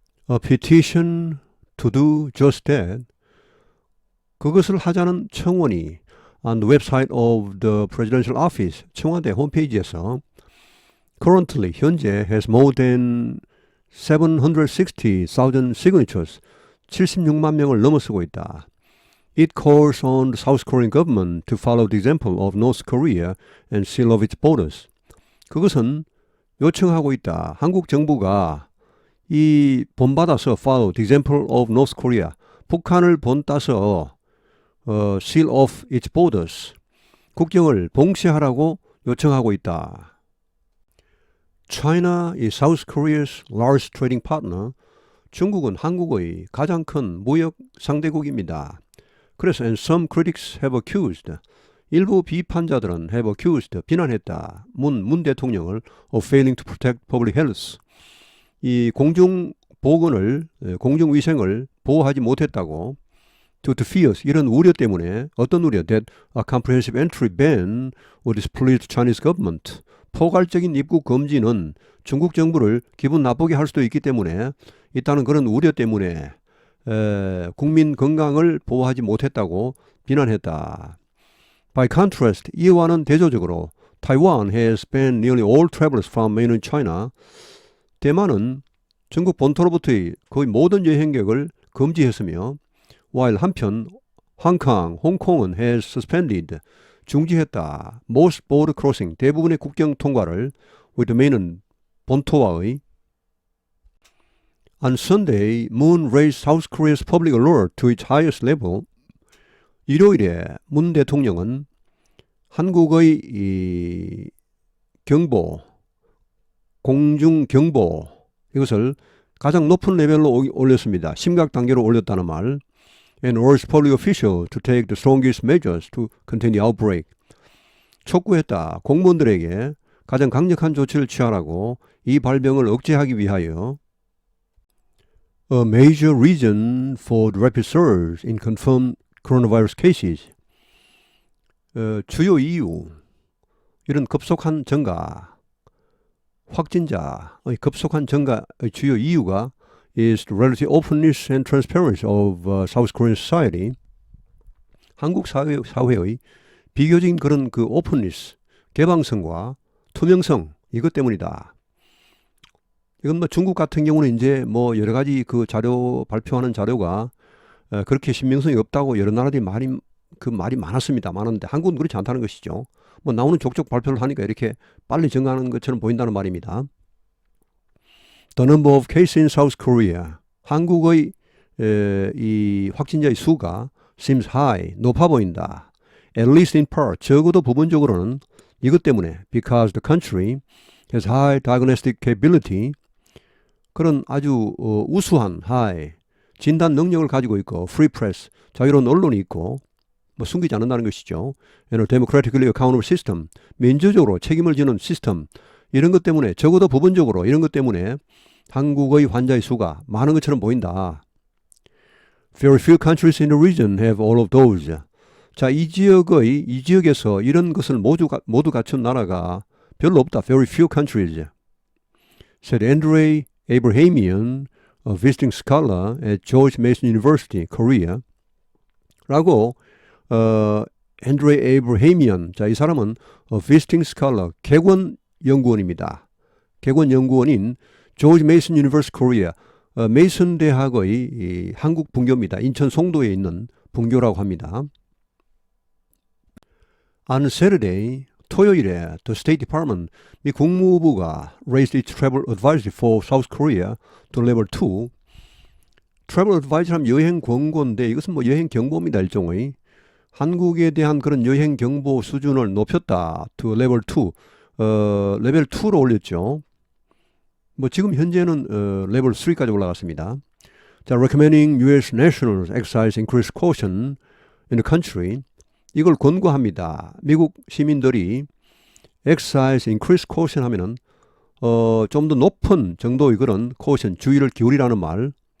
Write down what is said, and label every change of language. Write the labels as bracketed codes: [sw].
[en] A petition to do just that. [ko] 그것을 하자는 청원이 [en] on the website of the presidential office [ko] 청와대 홈페이지에서 [en] currently [ko] 현재 [en] has more than 760,000 signatures [ko] 76만 명을 넘어서고 있다. [en] It calls on the South Korean government to follow the example of North Korea and seal off its borders. [ko] 그것은 요청하고 있다. 한국 정부가 이 본받아서 [en] follow the example of North Korea. [ko] 북한을 본따서 [en] seal off its borders. [ko] 국경을 봉쇄하라고 요청하고 있다. [en] China is South Korea's largest trading partner. [ko] 중국은 한국의 가장 큰 무역 상대국입니다. 그래서 [en] and some critics have accused. [ko] 일부 비판자들은 [en] have accused, [ko] 비난했다. 문 대통령을 [en] of failing to protect public health. [ko] 이 공중보건을, 공중위생을 보호하지 못했다고 [en] due to fears, [ko] 이런 우려 때문에 어떤 우려? [en] That a comprehensive entry ban would displease the Chinese government. [ko] 포괄적인 입국 금지는 중국 정부를 기분 나쁘게 할 수도 있기 때문에 있다는 그런 우려 때문에 국민 건강을 보호하지 못했다고 비난했다. [en] By contrast, [ko] 이와는 대조적으로 [en] Taiwan has banned nearly all travelers from mainland China. [ko] 대만은 중국 본토로부터의 거의 모든 여행객을 금지했으며 [en] while [ko] 한편 홍콩, 홍콩은 [en] has suspended, [ko] 중지했다. [en] Most border crossing, [ko] 대부분의 국경 통과를 [en] with the mainland, [ko] 본토와의 [en] On Sunday, Moon raised South Korea's public alert to its highest level. [ko] 일요일에 문 대통령은 한국의 이 경보, 공중경보 이것을 가장 높은 레벨로 올렸습니다. 심각 단계로 올렸다는 말. [en] And urged public officials to take the strongest measures to contain the outbreak. [ko] 촉구했다. 공무원들에게 가장 강력한 조치를 취하라고 이 발병을 억제하기 위하여 [en] A major reason for the rapid surge in confirmed coronavirus cases. [ko] 주요 이유, 이런 급속한 증가, 확진자의 급속한 증가의 주요 이유가 [en] is the relative openness and transparency of South Korean society. [ko] 한국 사회의 비교적인 그런 그 [en] openness, [ko] 개방성과 투명성, 이것 때문이다. 이건 뭐 중국 같은 경우는 이제 뭐 여러 가지 그 자료 발표하는 자료가 그렇게 신빙성이 없다고 여러 나라들이 말이 많았습니다. 많은데 한국은 그렇지 않다는 것이죠. 뭐 나오는 족족 발표를 하니까 이렇게 빨리 증가하는 것처럼 보인다는 말입니다. [en] The number of cases in South Korea. [ko] 한국의 이 확진자의 수가 [en] seems high, [ko] 높아 보인다. [en] At least in part, [ko] 적어도 부분적으로는 이것 때문에 [en] because the country has high diagnostic capability. [ko] 그런 아주 우수한 [en] high [ko] 진단 능력을 가지고 있고 [en] free press, [ko] 자유로운 언론이 있고 뭐 숨기지 않는다는 것이죠. [en] and a democratically accountable system, [ko] 민주적으로 책임을 지는 시스템, 이런 것 때문에 적어도 부분적으로 이런 것 때문에 한국의 환자의 수가 많은 것처럼 보인다. [en] Very few countries in the region have all of those. [ko] 자, 이 지역에서 이런 것을 모두 갖춘 나라가 별로 없다. [en] Very few countries. Said Andrei Abrahamian, a visiting scholar at George Mason University, Korea. [ko] 라고 Andrei Abrahamian, 자, 이 사람은 [en] a visiting scholar, [ko] 객원 연구원입니다. 객원 연구원인 George Mason University, Korea. 메이슨 대학의 한국 분교입니다. 인천 송도에 있는 분교라고 합니다. [en] On Saturday, [ko] 토요일에 [en] the State Department, [ko] 미 국무부가 [en] raised its travel advisory for South Korea to level 2. travel advisory [ko] 하면 여행 권고인데 이것은 뭐 여행 경보입니다. 일종의. 한국에 대한 그런 여행 경보 수준을 높였다. [en] to level 2. [ko] 레벨 2로 올렸죠. 뭐 지금 현재는 레벨 3까지 올라갔습니다. [en] 자, recommending U.S. nationals exercise increased caution in the country. [ko] 이걸 권고합니다. 미국 시민들이 [en] exercise increased caution [ko] 하면은 좀 더 높은 정도의 그런 [en] caution, [ko] 주의를 기울이라는 말.